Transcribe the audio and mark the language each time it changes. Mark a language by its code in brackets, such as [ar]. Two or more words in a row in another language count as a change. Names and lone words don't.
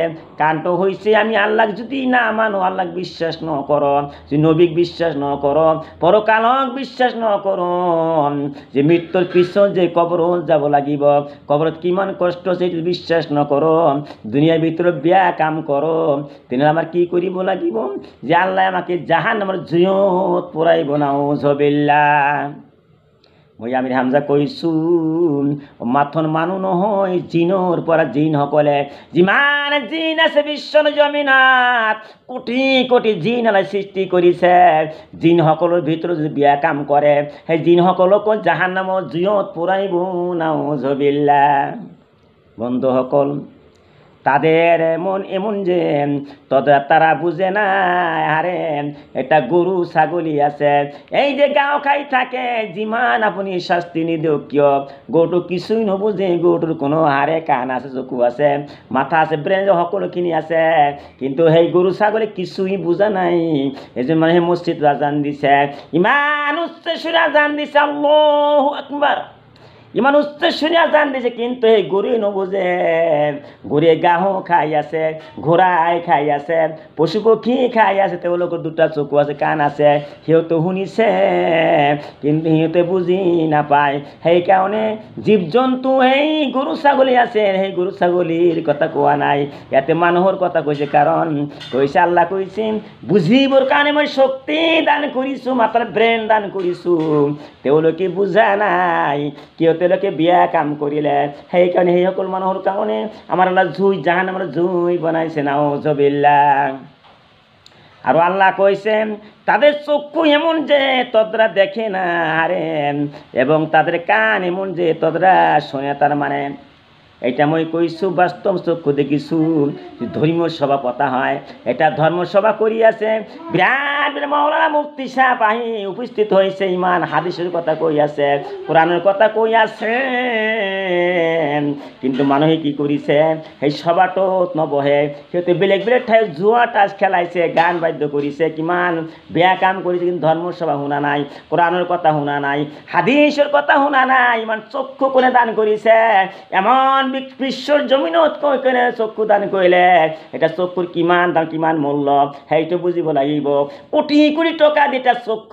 [as] কাৰণটো হৈছে আমি আল্লাহক যদি না মানো, আল্লাহক বিশ্বাস নকৰো, যদি নবীক বিশ্বাস নকৰো, পৰকালক বিশ্বাস নকৰো, যে মৃত্যুৰ পিছত যে কবৰত যাব লাগিব, কবৰত কিমান কষ্ট আছে সেইটো বিশ্বাস নকৰো, দুনিয়াৰ ভিতৰত বেয়া কাম করো, তেনেহ'লে আমাৰ কি কৰিব লাগিব? যে আল্লাহ আমাকে জাহান্নামৰ জুইত পুৰাইব। নাউজুবিল্লাহ। মই আমির হামজা কৈছো মাথন মানুহ নহয় জিনৰ পৰা জিন সকলে যিমান জিন আছে বিশ্বৰ জমিনত কোটি কোটি জিন আলাই সৃষ্টি কৰিছে জিন সকলৰ ভিতৰত যদি বেয়া কাম কৰে সেই জিন সকলকো জাহান্নামৰ জুইত পুৰাইব নাউজুবিল্লাহ বন্ধুসকল [bn] তাদের এমন যে তারা বুঝে না [as] আরে এটা গরু ছাগলী আছে এই যে গাঁও খাই থাকে যিমান আপুনি শাস্তি নিদিওক কিয় গৰুটো কিছুই নবুজে গৰুটোৰ কোনো হাড়ে কাণ আছে চকু আছে মাথা আছে ব্ৰেইন সকলোখিনি আছে কিন্তু সেই গৰু ছাগলী কিছুই বুজা নাই এজন মানুহে মছজিদ আজান দিছে ইমান উচ্চ সুৰে আজান দিছে [ar] الله أكبر [as] ইমান উচ্চ সুরে আজান দিছে কিন্তু এই গরুই নবুঝে গরুয়ে গাহো খাই আছে ঘোড়াই খাই আছে পশু পক্ষী খাই আছে তেওঁলোকৰ দুটা চকু আছে কাণ আছে সিহঁতে শুনিছে কিন্তু সিহঁতে বুজি নাপায় সেইকাৰণে জীৱ জন্তু সেই গৰু ছাগলী আছে সেই গৰু ছাগলীৰ কথা কোৱা নাই ইয়াতে মানুহৰ কথা কৈছে কাৰণ কৈছে আল্লাহ কৈছে বুজিবৰ কাৰণে মই শক্তি দান কৰিছোঁ মাত্ৰ ব্ৰেইন দান কৰিছোঁ তেওঁলোকে বুজা নাই কিয় তেওঁলোকে বিয়া কাম কৰিলে সেইকাৰণে সেই সকল মানুহৰ কাৰণে আমাৰ আল্লাহ জুই জাহান্নামৰ জুই বনাইছে নাউজুবিল্লাহ আৰু আল্লাহ কৈছে [bn] তাদের চক্ষু এমন যে তদরা দেখে না আরে এবং তাদের কান এমন যে তদরা শোনে [as] তার মানে এটা মই কৈছো বাস্তব চক্ষু দেখিছো ধর্মীয় সভা পতা হয় এটা ধর্মসভা করি আছে বিরাট মাওলানা মুফতি সাহেব আহি উপস্থিত হয়েছে ইমান হাদিসের কথা কই আছে কোরআনের কথা কই আছে কিন্তু মানুহে কি কৰিছে সেই সভাটোত নবহে সিহঁতে বেলেগ বেলেগ ঠাইত জুয়া টাচ খেলাইছে গান বাদ্য কৰিছে কিমান বেয়া কাম কৰিছে কিন্তু ধৰ্মসভা শুনা নাই কোরআনের কথা শুনা নাই হাদিসের কথা শুনা নাই ইমান চক্ষু কোনে দান কৰিছে এমন বিশ্বৰ জমিনত কৈ কেনে চক্ষু দান কৰিলে এটা চক্ষুৰ কিমান দাম কিমান মূল্য সেইটো বুজিব লাগিব কোটি কোটি টকা দি এটা চক্ষু